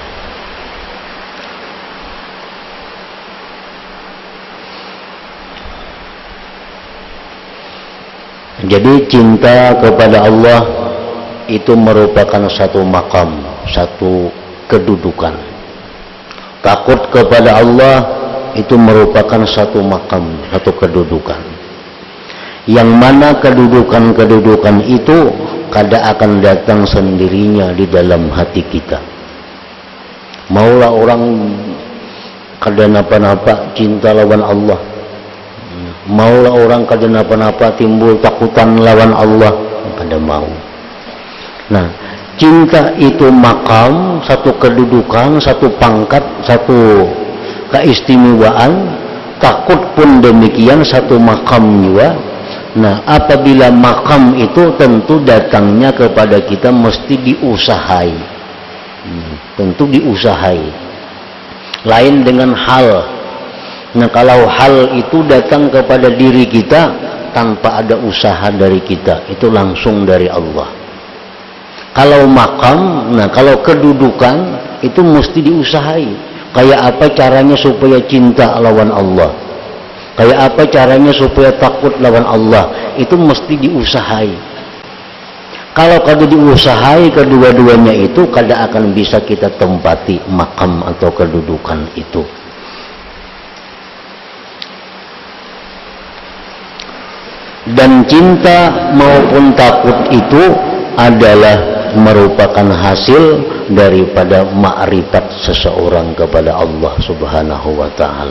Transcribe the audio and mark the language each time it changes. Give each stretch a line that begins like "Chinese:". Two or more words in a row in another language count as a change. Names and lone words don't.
Indonesian: Jadi cinta kepada Allah itu merupakan satu makam, satu kedudukan. Takut kepada Allah itu merupakan satu makam, satu kedudukan. Yang mana kedudukan-kedudukan itu kada akan datang sendirinya di dalam hati kita.
Banjar: Maulah orang kada napa-napa cinta lawan Allah, maulah orang kada napa-napa timbul takutan lawan Allah, kada mau.
Indonesian: Nah, cinta itu makam, satu kedudukan, satu pangkat, satu keistimewaan. Takut pun demikian, satu makam juga. Nah, apabila makam itu tentu datangnya kepada kita mesti diusahai. tentu diusahai. Lain dengan hal. Nah, kalau hal itu datang kepada diri kita tanpa ada usaha dari kita, itu langsung dari Allah. Kalau makam, nah kalau kedudukan itu mesti diusahai. Kayak apa caranya supaya cinta lawan Allah? Kayak apa caranya supaya takut lawan Allah? Itu mesti diusahai. Kalau kada diusahai kedua-duanya itu, kada akan bisa kita tempati makam atau kedudukan itu. Dan cinta maupun takut itu adalah merupakan hasil daripada ma'rifat seseorang kepada Allah
Arabic: Subhanahu wa ta'ala.